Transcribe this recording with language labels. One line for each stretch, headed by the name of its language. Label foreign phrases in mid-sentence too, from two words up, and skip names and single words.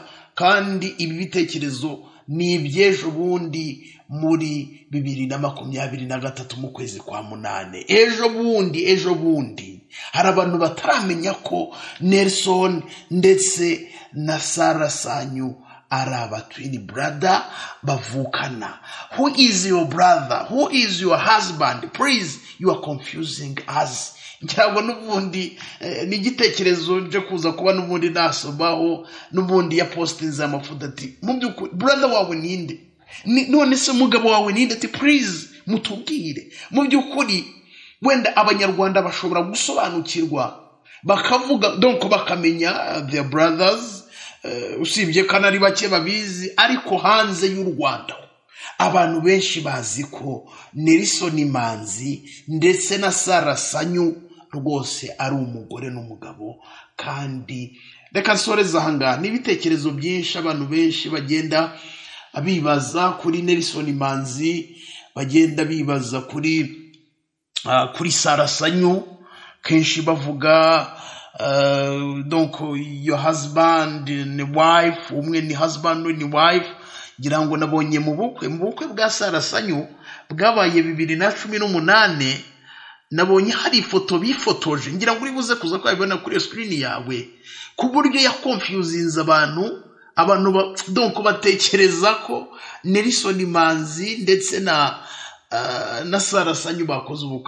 Kinyarwanda: Kandi ibi bitekerezo ni ibyejo bundi muri 2023 mu kwezi kwa 8. Ejo bundi hari abantu bataramenya ko Nelson ndetse na SARA SANYU ari aba
English: twin brother
Kinyarwanda: bavukana.
English: Who is your brother? Who is your husband? Please, you are confusing us.
Kinyarwanda: Ngira nubundi n'igitekerezo nje kuza kuba nubundi nasobaho nubundi ya postinze amafuta ati mu by'ukuri brother wawe ninde? None se mugabo wawe ninde? Ati please mutubwire. Mu by'ukuri wenda abanyarwanda bashobora gusobanukirwa bakavuga donc bakamenya
English: their brothers,
Kinyarwanda: usibye kanari bake babizi, ariko hanze y'u Rwanda abantu benshi bazi ko Nelson Manzi ndetse na SARA SANYU rwose ari umugore n'umugabo. Kandi reka nsoreza hanga n'ibitekerezo byinshi abantu benshi bagenda bibaza kuri Nelson Manzi, bagenda bibaza kuri SARA SANYU, kenshi bavuga donc
English: your husband and wife,
Kinyarwanda: umwe ni husband ni wife. Ngira ngo nabonye mu bukwe bwa SARA SANYU bwabaye 2018, nabonye hari ifoto bifotoje, ngira ngo uribuze kuza kwabibona kuri screen yawe, ku buryo ya confusinze abantu donc batekereza ko Nelson Manzi ndetse na SARA SANYU bakoze ubukwe.